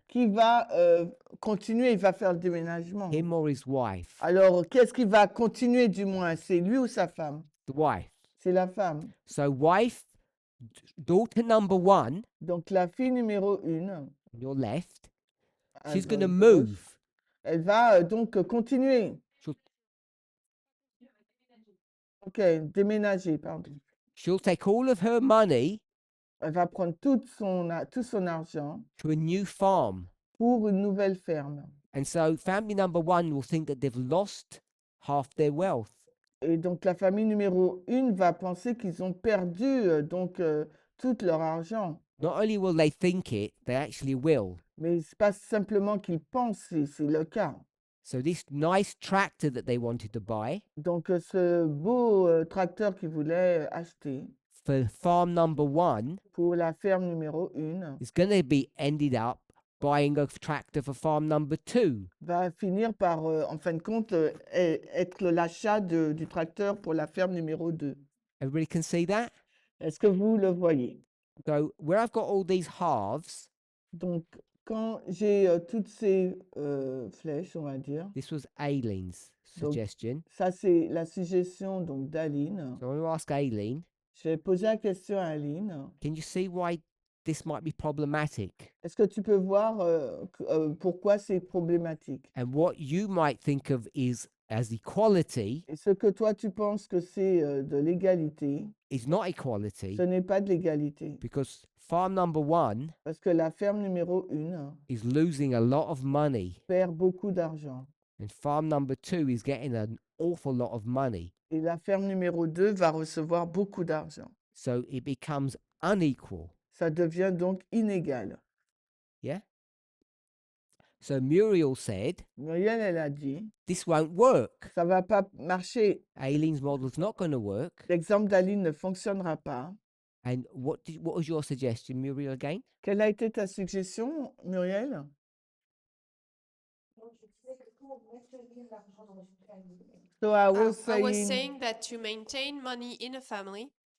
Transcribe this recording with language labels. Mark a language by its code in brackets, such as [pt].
[fr] qui va continuer, il va faire le déménagement. [en] Him or his wife? [fr] Alors, qu'est-ce qui va continuer du moins? C'est lui ou sa femme? [en] The wife. [fr] C'est la femme. [en] So wife, daughter number 1, [fr] Donc, la fille numéro 1, [en] on your left, [fr] à [en] she's going to [fr] gauche, [en] move. [fr] elle va donc continuer. [en] She'll, [fr] Ok, déménager, pardon. [en] she'll take all of her money [fr] Elle va prendre tout son argent [en] to a new farm. [fr] pour une nouvelle ferme. [en] And so family number 1 will think that they've lost half their wealth. [fr] Et donc, la famille numéro 1 va penser qu'ils ont perdu tout leur argent. [en] Not only will they think it, they actually will. [fr] Mais ce n'est pas simplement qu'ils pensent, c'est le cas. [en] So this nice tractor that they wanted to buy, [fr] Donc, ce beau tracteur qu'ils voulaient acheter, [en] for farm number 1 [fr] pour la ferme numéro 1 [en] is going to be ended up buying a tractor for farm number 2. [fr] va finir par, en fin de compte, être l'achat du tracteur pour la ferme numéro 2. [en] Everybody can see that? [fr] Est-ce que vous le voyez? [en] So where I've got all these halves, [fr] Donc, quand j'ai toutes ces flèches, on va dire, [en] this was Aileen's [fr] Donc- [en] suggestion. [fr] ça c'est la suggestion donc d'Aline. [en] So I want to ask Aileen, [fr] Je vais poser la question à Aline. [en] can you see why this might be problematic? [fr] Est-ce que tu peux voir pourquoi c'est problématique? [en] And what you might think of is as equality [fr] Et ce que toi tu penses que c'est de l'égalité, [en] is not equality [fr] ce n'est pas de l'égalité. [en] because farm number 1 [fr] Parce que la ferme numéro 1 [en] is losing a lot of money [fr] perd beaucoup d'argent. [en] and farm number 2 is getting an awful lot of money. [fr] Et la ferme numéro 2 va recevoir beaucoup d'argent. [en] So it becomes unequal. [fr] Ça devient donc inégal. [en] So Muriel said, [fr] Muriel, elle a dit, [en] this won't work. [fr] ça va pas marcher. [en] Aileen's model's not going to work. [fr] L'exemple d'Aline ne fonctionnera pas. [en] And what was your suggestion, Muriel, again? [fr] Quelle a été ta suggestion, Muriel? Donc, je disais que pour maintenir l'argent dans une famille, [en] So I was I was saying, saying that to maintain money in a family,